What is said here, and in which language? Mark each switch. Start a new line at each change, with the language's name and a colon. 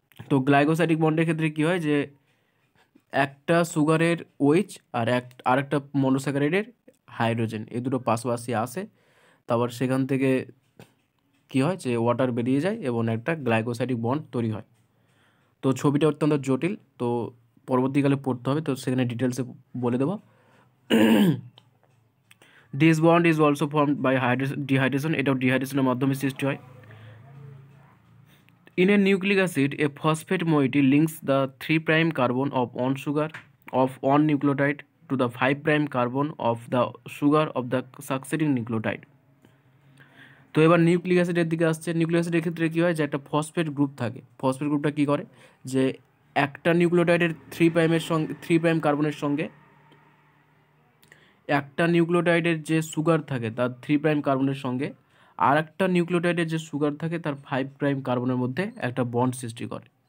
Bangla: তো গ্লাইকোসাইডিক বন্ডের ক্ষেত্রে কী হয় যে একটা সুগারের OH আর আরেকটা মনোস্যাকারাইডের হাইড্রোজেন এই দুটো পাশাপাশি আসে, তারপর সেখান থেকে কী হয় যে ওয়াটার বেরিয়ে যায় এবং একটা গ্লাইকোসাইডিক বন্ড তৈরি হয়। তো ছবিটা অত্যন্ত জটিল, তো পরবর্তীকালে পড়তে হবে, তো সেখানে ডিটেলসে বলে দেবো।
English: this bond is also formed by dehydration,
Bangla: এটাও ডিহাইড্রেশনের মাধ্যমে সৃষ্টি হয়।
English: In a nucleic acid, a phosphate moiety links the 3' carbon of one sugar of one nucleotide to the 5' carbon of the sugar of the succeeding nucleotide.
Bangla: তো এবার nucleic অ্যাসিডের দিকে আসছে। Nucleic অ্যাসিডের ক্ষেত্রে কী হয় যে একটা ফসফেট গ্রুপ থাকে, ফসফেট গ্রুপটা কী করে যে একটা নিউক্লিওটাইডের 3' কার্বনের সঙ্গে একটা নিউক্লিওটাইডের যে সুগার থাকে তার 3' কার্বনের সঙ্গে আর একটা নিউক্লিওটাইডের যে সুগার থাকে তার 5' কার্বনের মধ্যে একটা বন্ড সৃষ্টি করে।